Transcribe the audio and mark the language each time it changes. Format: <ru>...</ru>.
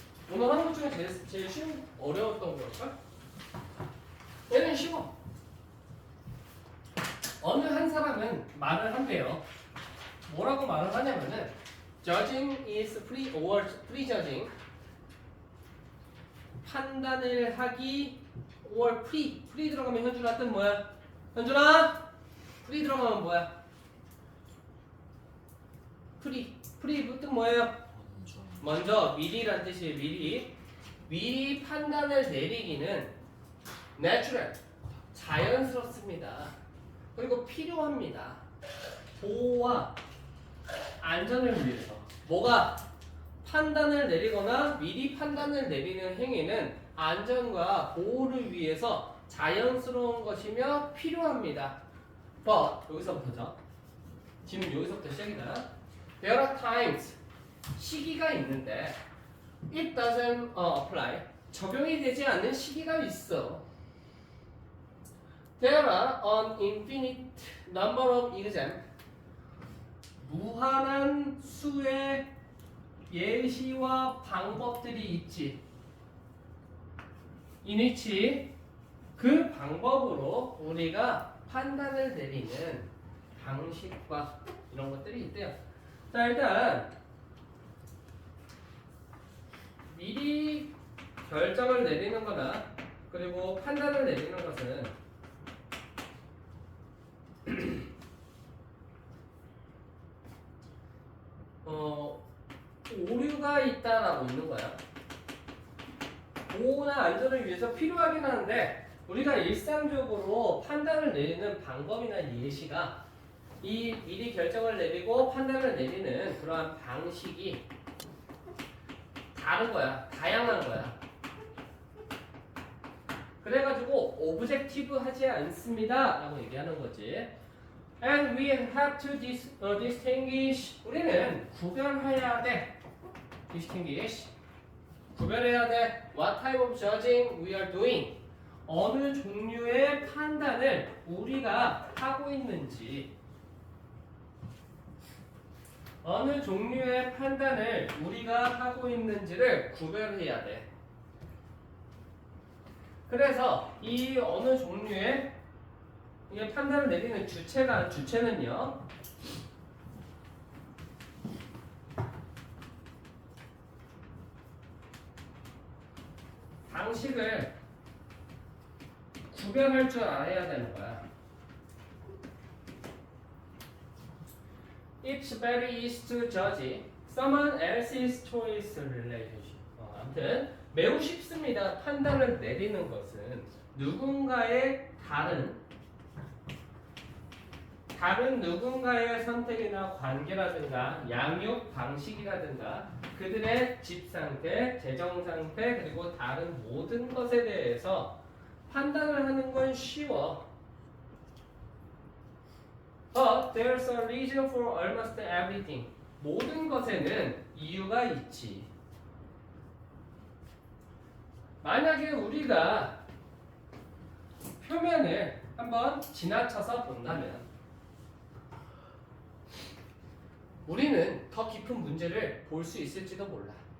<ko>오늘 하는 것 중에 제일 쉬운, 어려웠던 걸까? 얘는 쉬워. 어느 한 사람은 말을 한대요. 뭐라고 말을 하냐면은</ko> <en>judging is free or prejudging.</en> <ko>판단을 하기 or free 들어가면 현준아 뜻 뭐야? 현준아! free 들어가면 뭐야? free 뜻 뭐예요? 먼저 미리란 뜻이에요. 미리 판단을 내리기는 natural 자연스럽습니다. 그리고 필요합니다. 보호와 안전을 위해서. 뭐가? 판단을 내리거나 미리 판단을 내리는 행위는 안전과 보호를 위해서 자연스러운 것이며 필요합니다. But 여기서부터죠. 지금 여기서부터 시작이다.</ko> <en>There are times</en> <ko>시기가 있는데</ko> <en>it doesn't apply</en> <ko>적용이 되지 않는 시기가 있어.</ko> <en>There are an infinite number of examples.</en> <ko>무한한 수의 예시와 방법들이 있지.</ko> <en>in which</en> <ko>그 방법으로 우리가 판단을 내리는 방식과 이런 것들이 있대요. 자, 일단 미리 결정을 내리는 거나 그리고 판단을 내리는 것은 오류가 있다라고 있는 거야. 보호나 안전을 위해서 필요하긴 하는데 우리가 일상적으로 판단을 내리는 방법이나 예시가 이 미리 결정을 내리고 판단을 내리는 그러한 방식이 다른 거야. 다양한 거야. 그래가지고 오브젝티브 하지 않습니다 라고 얘기하는 거지.</ko> <en>And we have to distinguish.</en> <ko>우리는 구별해야 돼. distinguish. 구별해야 돼.</ko> <en>What type of judging we are doing.</en> <ko>어느 종류의 판단을 우리가 하고 있는지. 어느 종류의 판단을 우리가 하고 있는지를 구별해야 돼. 그래서 이 어느 종류의 이게 판단을 내리는 주체는요. 방식을 구별할 줄 알아야 되는 거야.</ko> <en>It's very easy to judge someone else's choice relationship.</en> <ko>아무튼 매우 쉽습니다. 판단을 내리는 것은 누군가의 다른 누군가의 선택이나 관계라든가 양육 방식이라든가 그들의 집 상태, 재정 상태 그리고 다른 모든 것에 대해서 판단을 하는 건 쉬워.</ko> <en>But there's a reason for almost everything.</en> <ko>모든 것에는 이유가 있지. 만약에 우리가 표면을 한번 지나쳐서 본다면 우리는 더 깊은 문제를 볼 수 있을지도 몰라.</ko>